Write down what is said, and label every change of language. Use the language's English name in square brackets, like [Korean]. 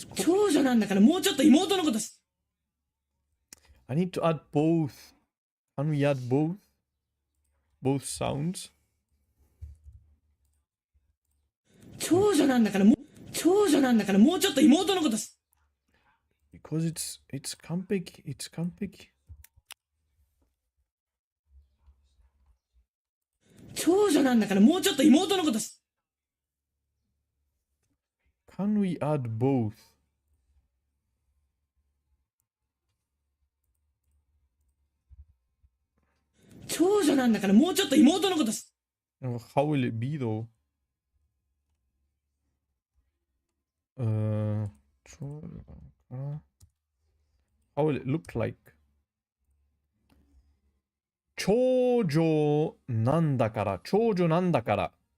[Japanese] 長女なんだからもうちょっと妹のこと [English] I need to add both. Can we add both? Both sounds? [Japanese] 長女なんだからもうちょっと妹のこと [English] Because it's 完璧。 [Japanese] 長女なんだからもうちょっと妹のこと [English] Can we add both? [Japanese] 長女なんだからもうちょっと妹のこと [English] How will it be though? [Japanese] 長女かな [English] How will it look like? [Japanese] 長女なんだから。